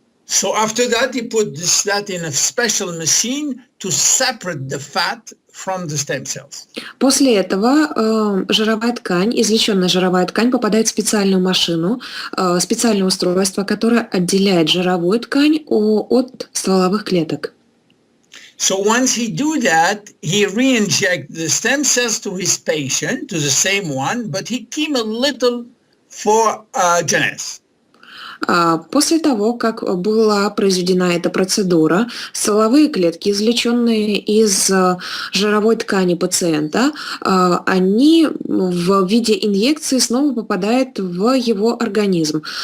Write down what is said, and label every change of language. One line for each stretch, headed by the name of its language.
English: So after that, he put that in a special machine to separate the fat from the stem cells.
Russian: После этого жировая ткань, извлеченная жировая ткань, попадает в специальную машину, специальное устройство, которое отделяет жировую ткань от стволовых клеток.
English: So once he do that, he re-inject the stem cells to his patient, to the same one, but he keep a little for J.C.S.
Russian: После того, как была произведена эта процедура, стволовые клетки, извлеченные из жировой ткани пациента, они в виде инъекции снова попадают в его организм.